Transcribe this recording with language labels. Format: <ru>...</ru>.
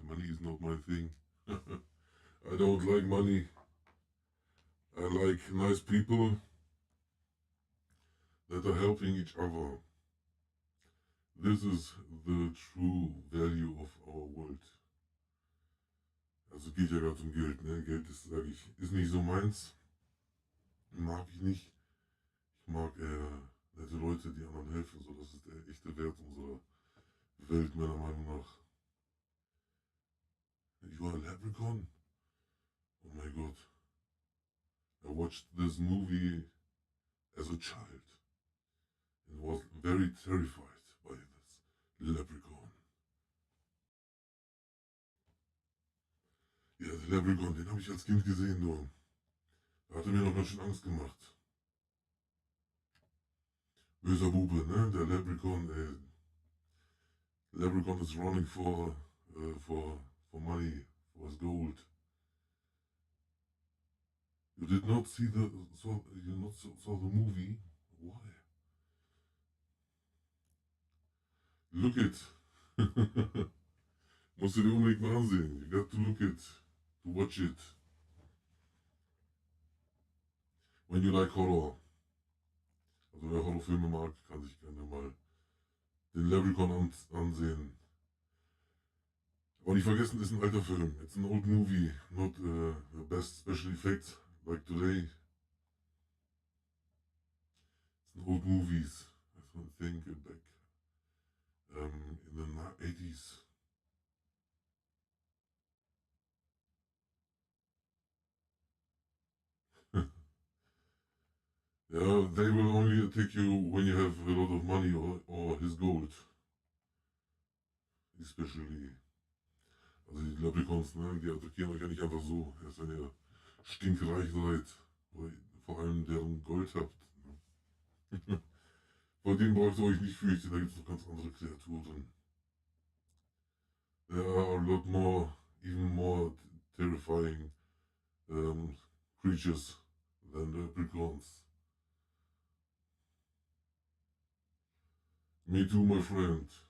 <en>Money is not my thing. I don't like money. I like nice people that are helping each other. This is the true value of our world.</en> <de>Also geht ja gerade um Geld, ne? Geld ist, sage ich, ist nicht so meins. Mag ich nicht. Ich mag nette Leute, die anderen helfen. So, das ist der echte Wert unserer Welt, meiner Meinung nach.</de> <en>You are a leprechaun? Oh my god. I watched this movie as a child and was very terrified by this leprechaun.</en> <de>Ja, der Leprechaun, den habe ich als Kind gesehen, nur. Da hat er mir noch ganz schön Angst gemacht. Böser Bube, ne? Der Leprechaun, ey.</de> <en>Leprechaun is running for money, for his gold. You did not see saw the movie? Why? Look it.</en> <de>Musst du dir unbedingt mal ansehen.</de> <en>You got to look it. To watch it. When you like horror.</en> <de>Also wer Horrorfilme mag, kann sich gerne mal den Leprechaun ansehen. Aber nicht vergessen, ist ein alter Film.</de> <en>It's an old movie, not the best special effects like today. It's an old movies. I think back in the 80s. Yeah, they will only take you when you have a lot of money or his gold. Especially.</en> <de>Also die Leprechauns, ne, die attackieren euch ja nicht einfach so. Erst wenn ihr stinkreich seid. Oder vor allem deren Gold habt. Ne? Vor denen braucht ihr euch nicht fürchten, da gibt es noch ganz andere Kreaturen.</de> <en>There are a lot more, even more terrifying creatures than leprechauns. Me too, my friend.</en>